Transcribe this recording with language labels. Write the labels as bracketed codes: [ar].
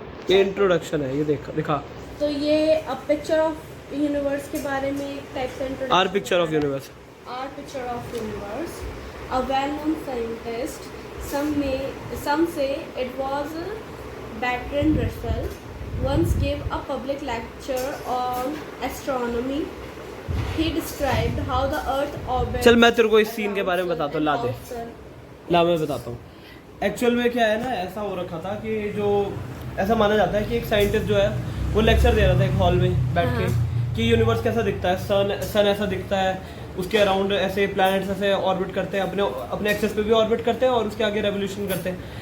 [hi] ये इंट्रोडक्शन है, ये दिखा। तो ये अ पिक्चर ऑफ यूनिवर्स के बारे में एक टाइप का introduction. [en] Our picture of universe. Our picture of universe. A well-known scientist. Some say it was Bertrand Russell. Once gave a public lecture on astronomy. He described how the Earth orbits. [hi] चल मैं तेरे को इस scene के बारे में बताता हूँ, ला दे। [en] Sun. [hi] ला मैं बताता हूँ। एक्चुअल में क्या है ना, ऐसा हो रखा था कि जो ऐसा माना जाता है कि एक साइंटिस्ट जो है वो लेक्चर दे रहा था एक हॉल में बैठ के कि यूनिवर्स कैसा दिखता है, सन ऐसा दिखता है, उसके अराउंड ऐसे प्लैनेट्स ऐसे ऑर्बिट करते हैं, अपने एक्सेस पे भी ऑर्बिट करते हैं और उसके आगे रेवोल्यूशन करते हैं।